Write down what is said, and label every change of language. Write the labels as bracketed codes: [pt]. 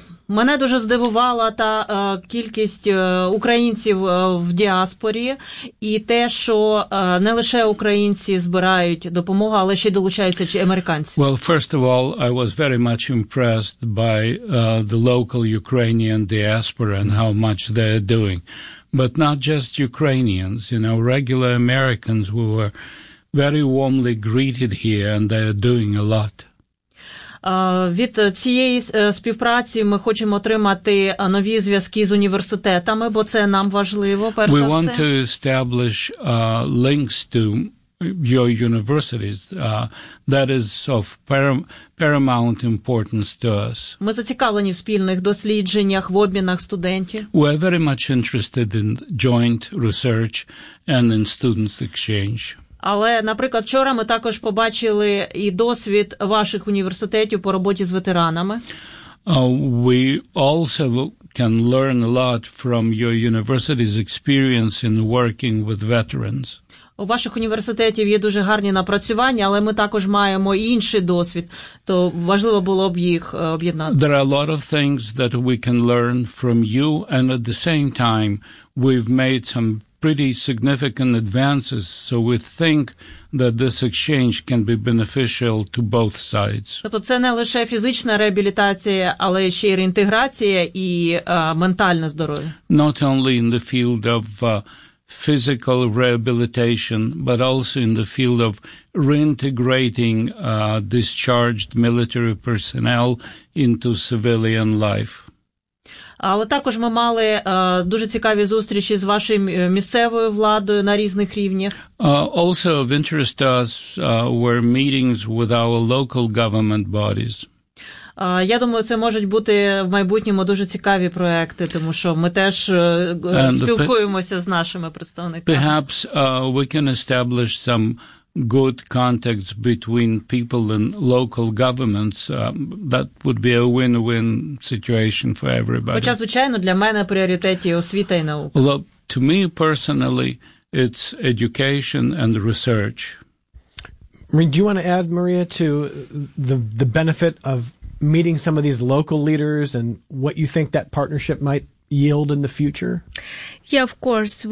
[uk] Мене дуже здивувала та кількість українців в діаспорі і те, що не лише українці збирають допомогу, але ще й долучаються чи американці. [en] Well, first of all, I was very much impressed by the local Ukrainian diaspora and how much they're doing. But not just Ukrainians, you know, regular Americans who were very warmly greeted here, and they are doing a lot. [uk] Від цієї співпраці ми хочемо отримати нові зв'язки з університетами, бо це нам важливо, перш за все. [en] We want to establish links to your universities. That is of paramount importance to us. [uk] Ми зацікавлені в спільних дослідженнях, в обмінах студентів. [en] We are very much interested in joint research and in students' exchange. [uk] Але, наприклад, вчора ми також побачили і досвід ваших університетів по роботі з ветеранами. [en] We also can learn a lot from your university's experience in working with veterans. [uk] У ваших університетів є дуже гарні напрацювання, але ми також маємо інший досвід, то важливо було б їх об'єднати. [en] There are a lot of things that we can learn from you, and at the same time, we've made some pretty significant advances, so we think that this exchange can be beneficial to both sides. [uk] Тобто це не лише фізична реабілітація, але ще й реінтеграція і ментальне здоров'я. [en] Not only in the field of physical rehabilitation, but also in the field of reintegrating discharged military personnel into civilian life. [uk] Але також ми мали дуже цікаві зустрічі з вашою місцевою владою на різних рівнях. [en] Also of interest to us were meetings with our local government bodies. [uk] Я думаю, це можуть бути в майбутньому дуже цікаві проекти, тому що ми теж спілкуємося з нашими представниками. [en] Perhaps we can establish some good contacts between people and local governments. That would be a win-win situation for everybody. [uk] Хоча, звичайно, для мене пріоритеті освіта і наука. [en] Well, to me personally, it's education and research. Do you want to add, Maria, to the benefit of meeting some of these local leaders and what you think that partnership might yield in the future? Yeah, of course.